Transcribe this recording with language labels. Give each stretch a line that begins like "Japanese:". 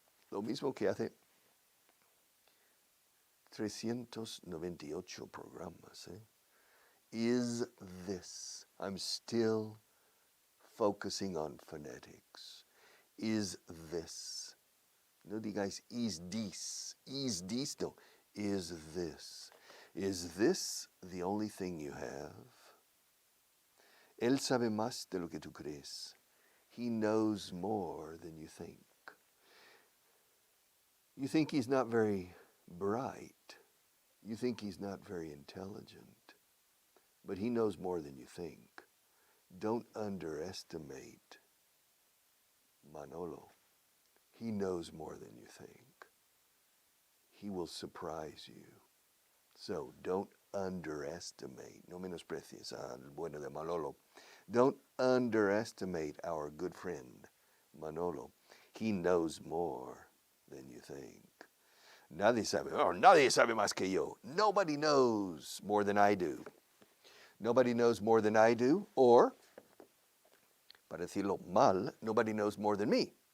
Spanish: Lo mismo que hace 398 programas.
English: Is this? I'm still focusing on phonetics. Is this?
Spanish: No digáis
English: is this. Is this? No. Is this? Is this the only thing you have?
Spanish: Él sabe más de lo que tú crees.
English: He knows more than you think. You think he's not very bright. You think he's not very intelligent. But he knows more than you think. Don't underestimate Manolo. He knows more than you think. He will surprise you. So don't underestimate.
Spanish: No menosprecies al bueno de Manolo.
English: Don't underestimate our good friend Manolo. He knows more than you think.
Spanish: Nadie sabe más que yo.
English: Nobody knows more than I do. Nobody knows more than I do, or,
Spanish: para decirlo mal,
English: nobody knows more than me.